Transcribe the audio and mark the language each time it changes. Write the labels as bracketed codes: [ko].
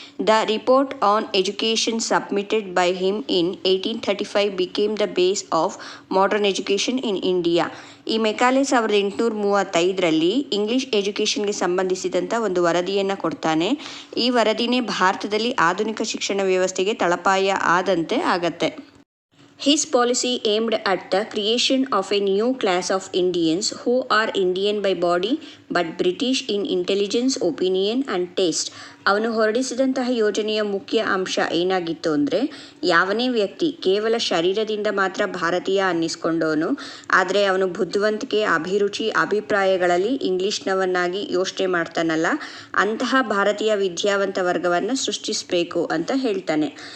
[en] The report on education submitted by him in 1835 became the base of modern education in India. [kn] ಈ Macaulay 1835ರಲ್ಲಿ English ಎಜುಕೇಷನ್ಗೆ ಸಂಬಂಧಿಸಿದಂಥ ಒಂದು ವರದಿಯನ್ನು ಕೊಡ್ತಾನೆ. ಈ ವರದಿನೇ ಭಾರತದಲ್ಲಿ ಆಧುನಿಕ ಶಿಕ್ಷಣ ವ್ಯವಸ್ಥೆಗೆ ತಳಪಾಯ ಆದಂತೆ ಆಗತ್ತೆ. [en] His policy aimed at the creation of a new class of Indians who are Indian by body but British in intelligence, opinion and taste. [kn] ಅವನು ಹೊರಡಿಸಿದಂತಹ ಯೋಜನೆಯ ಮುಖ್ಯ ಅಂಶ ಏನಾಗಿತ್ತು ಅಂದರೆ, ಯಾವನೇ ವ್ಯಕ್ತಿ ಕೇವಲ ಶರೀರದಿಂದ ಮಾತ್ರ ಭಾರತೀಯ ಅನ್ನಿಸ್ಕೊಂಡವನು, ಆದರೆ ಅವನು ಬುದ್ಧಿವಂತಿಕೆ, ಅಭಿರುಚಿ, ಅಭಿಪ್ರಾಯಗಳಲ್ಲಿ ಇಂಗ್ಲಿಷ್ನವನ್ನಾಗಿ ಯೋಚನೆ ಮಾಡ್ತಾನಲ್ಲ, ಅಂತಹ ಭಾರತೀಯ ವಿದ್ಯಾವಂತ ವರ್ಗವನ್ನು ಸೃಷ್ಟಿಸಬೇಕು ಅಂತ ಹೇಳ್ತಾನೆ.